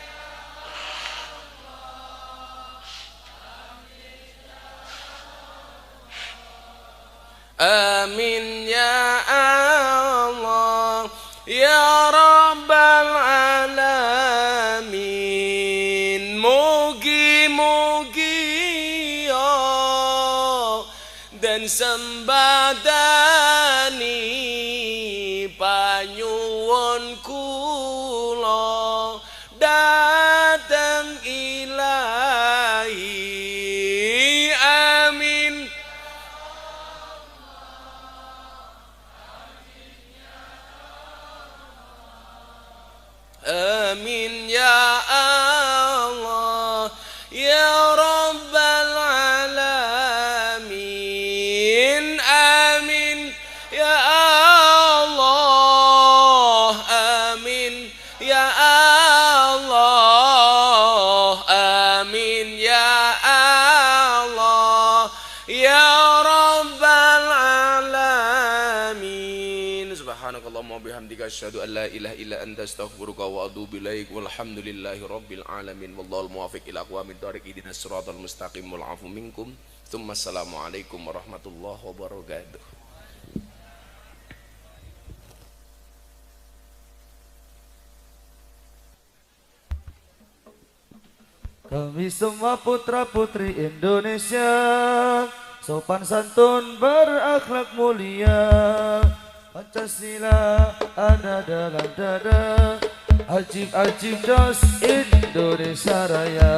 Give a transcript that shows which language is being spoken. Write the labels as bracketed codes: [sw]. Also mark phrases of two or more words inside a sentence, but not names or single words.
[ar] آمين يا الله يا رب العالمين. [jv] Mugi-mugi ya dan sembadani panyuwun kula dateng ilahi. [ar] Amin. آمين يا الله يا رب العالمين. آمين يا الله. آمين يا الله. آمين يا الله يا رب العالمين. سبحانك اللهم بحمدك أشهد أن لا إله إلا أنت أستغفرك وأتوب إليك. والحمد لله رب العالمين. والله الموفق إلى أقوم الطريق. اهدنا الصراط المستقيم والعفو منكم. ثم السلام عليكم ورحمة الله وبركاته. [id] Kami semua putra-putri Indonesia sopan santun berakhlak mulia, Pancasila ada dalam dada, ajib-ajib dos Indonesia Raya.